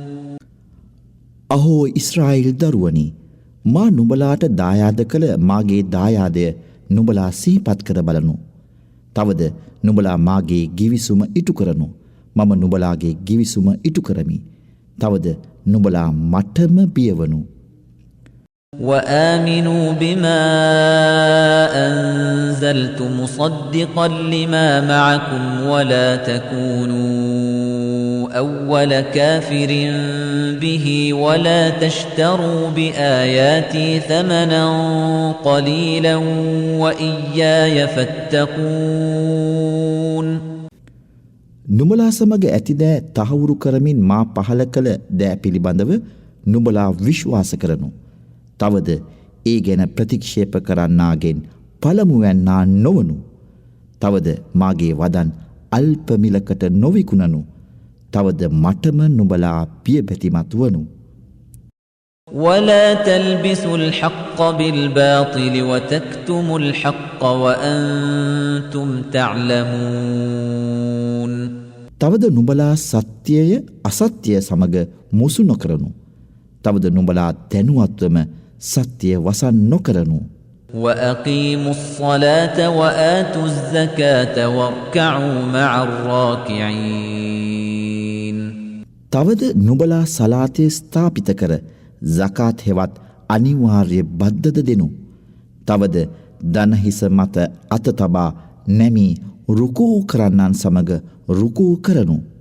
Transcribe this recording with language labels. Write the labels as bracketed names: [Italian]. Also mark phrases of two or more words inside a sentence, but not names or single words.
[Sinhala] අහෝ ඉස්රායිල් දරුවනි, මා නුඹලාට දායාද කළ මාගේ දායාදය නුඹලා සිහිපත් කර බලනු. තවද නුඹලා මාගේ ගිවිසුම ඉටු කරනු. මම නුඹලාගේ ගිවිසුම ඉටු කරමි. තවද නුඹලා මටම බියවනු. [Arabic] وآمنوا بما أنزلت مصدقا لما معكم ولا تكونوا أول كافر به ولا تشتروا بآياتي ثمنا قليلا وإياي فاتقون. [Sinhala] නුඹලා සමග ඇති දෑ තහවුරු කරමින් මා පහල කළ දෑ පිළිබඳව නුඹලා විශ්වාස කරනු. තවද ඒ ගැන ප්‍රතික්ෂේප කරන්නාගෙන් පළමුවැන්නා නොවනු. තවද මාගේ වදන් අල්ප මිලකට නොවිකුණනු. තවද මටම නුඹලා පියබැතිමත් වනු. [Arabic] ولا تلبسوا الحق بالباطل وتكتموا الحق وأنتم تعلمون. [Sinhala] තවද නුඹලා සත්‍යය අසත්‍යය සමග මුසු නොකරනු. තවද නුඹලා දැනුවත්වම සත්‍යය වසන් නොකරනු. [Arabic] وأقيموا الصلاة وآتوا الزكاة واركعوا مع الراكعين. [Sinhala] තවද නුඹලා සලාතය ස්ථාපිත කර සකාත් හෙවත් අනිවාර්ය බද්දද දෙනු. තවද දනහිස මත අත තබා නැමී රුකූ කරන්නන් සමග රුකූ කරනු.